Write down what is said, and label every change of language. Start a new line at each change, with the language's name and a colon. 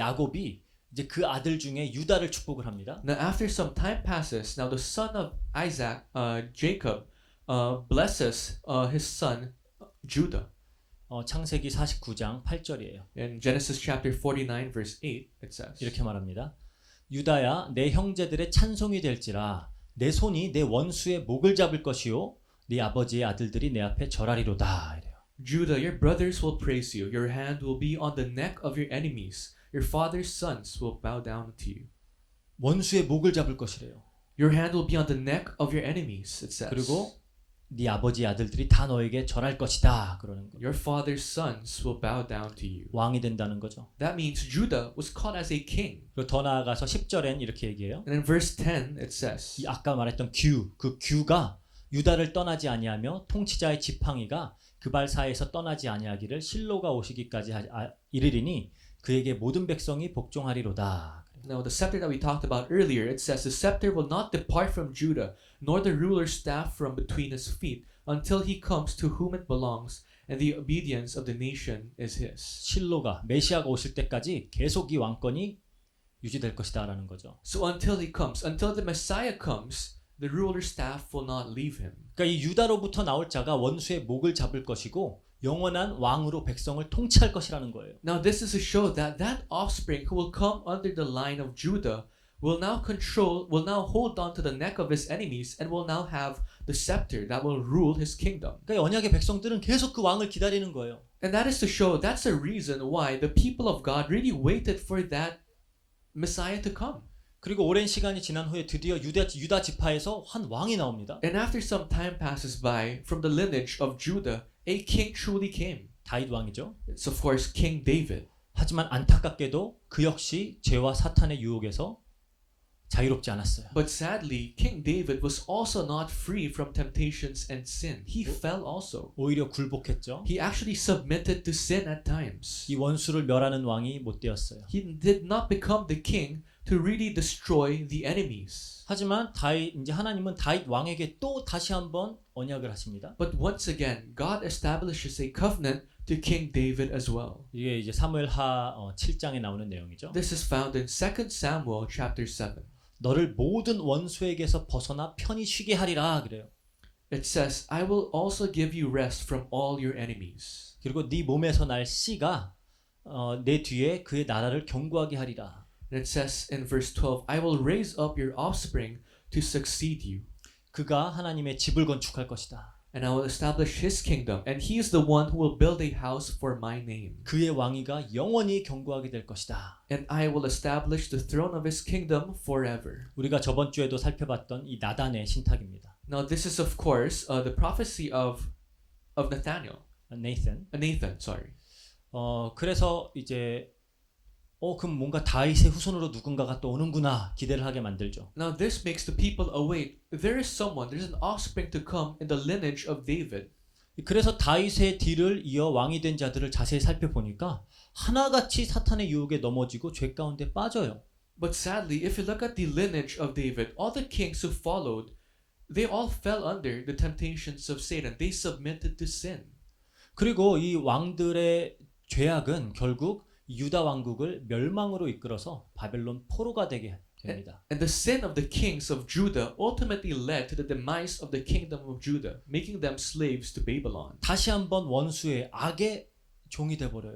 Korean: 야곱이 이제 그 아들 중에 유다를 축복을 합니다.
English: Now after some time passes, now the son of Isaac, Jacob, blesses his son Judah.
Korean: 창세기 49장 8절이에요.
English: In Genesis chapter 49 verse 8 it says,
Korean: 이렇게 말합니다. 유다야 내 형제들의 찬송이 될지라 내 손이 내 원수의 목을 잡을 것이요 네 아버지의 아들들이 내 앞에 절하리로다. 이래요.
English: Judah, your brothers will praise you. Your hand will be on the neck of your enemies. Your father's sons will bow down to you.
Korean: 원수의 목을 잡을 것이래요.
English: Your hand will be on the neck of your enemies, it says.
Korean: 그리고 네 아버지의 아들들이 다 너에게 절할 것이다. 그러는 거예요.
English: Your father's sons will bow down to you.
Korean: 왕이 된다는 거죠.
English: That means Judah was called as a king.
Korean: 그리고 더 나아가서 10절엔 이렇게 얘기해요.
English: And in verse 10 it says,
Korean: 이 아까 말했던 그 규가 유다를 떠나지 아니하며 통치자의 지팡이가 그발사에서 떠나지 아니하기를 실로가 오시기까지 이르리니 그에게 모든 백성이 복종하리로다.
English: Now the scepter that we talked about earlier, it says the scepter will not depart from Judah, nor the ruler's staff from between his feet, until he comes to whom it belongs, and the obedience of the nation is his.
Korean: 실로가 메시아가 오실 때까지 계속 이 왕권이 유지될 것이다라는 거죠.
English: So until he comes, until the Messiah comes, the ruler's staff will not leave him.
Korean: 그러니까 이 유다로부터 나올 자가 원수의 목을 잡을 것이고 영원한 왕으로 백성을 통치할 것이라는 거예요.
English: Now this is to show that that offspring who will come under the line of Judah will now hold on to the neck of his enemies and will now have the scepter that will rule his kingdom.
Korean: 그러니까 언약의 백성들은 계속 그 왕을 기다리는 거예요.
English: And that is to show that's the reason why the people of God really waited for that Messiah to come.
Korean: 그리고 오랜 시간이 지난 후에 드디어 유다 지파에서 한 왕이 나옵니다.
English: And after some time passes by, from the lineage of Judah, a king truly came.
Korean: 다윗 왕이죠.
English: It's of course King David.
Korean: 하지만 안타깝게도 그 역시 죄와 사탄의 유혹에서 자유롭지 않았어요.
English: But sadly, King David was also not free from temptations and sin. He fell also.
Korean: 오히려 굴복했죠.
English: He actually submitted to sin at times.
Korean: 이 원수를 멸하는 왕이 못 되었어요.
English: He did not become the king to really destroy the enemies.
Korean: 하지만 이제 하나님은 다윗 왕에게 또 다시 한번 언약을 하십니다.
English: But once again, God establishes a covenant to King David as well.
Korean: 이게 이제 사무엘하 7장에 나오는 내용이죠.
English: This is found in 2 Samuel chapter 7.
Korean: 너를 모든 원수에게서 벗어나 편히 쉬게 하리라 그래요.
English: It says, I will also give you rest from all your enemies.
Korean: 그리고 네 몸에서 날 씨가 내 뒤에 그의 나라를 견고하게 하리라.
English: And it says in verse 12, I will raise up your offspring to succeed you.
Korean: 그가 하나님의 집을 건축할 것이다.
English: And I will establish his kingdom, and he is the one who will build a house for my name.
Korean: 그의 왕위가 영원히 견고하게 될 것이다.
English: And I will establish the throne of his kingdom forever.
Korean: 우리가 저번 주에도 살펴봤던 이 나단의 신탁입니다.
English: Now this is of course the prophecy of Nathaniel. Nathan, sorry.
Korean: 그래서 이제 그럼 뭔가 다윗의 후손으로 누군가가 또 오는구나 기대를 하게 만들죠.
English: Now this makes the people await. There's an offspring to come in the lineage of David.
Korean: 그래서 다윗의 뒤를 이어 왕이 된 자들을 자세히 살펴보니까 하나같이 사탄의 유혹에 넘어지고 죄 가운데 빠져요.
English: But sadly, if you look at the lineage of David, all the kings who followed, they all fell under the temptations of Satan. They submitted to sin.
Korean: 그리고 이 왕들의 죄악은 결국 유다 왕국을 멸망으로 이끌어서 바벨론 포로가 되게 됩니다.
English: And the sin of the kings of Judah ultimately led to the demise of the kingdom of Judah, making them slaves to Babylon.
Korean: 다시 한번 원수의 악의 종이 돼 버려요.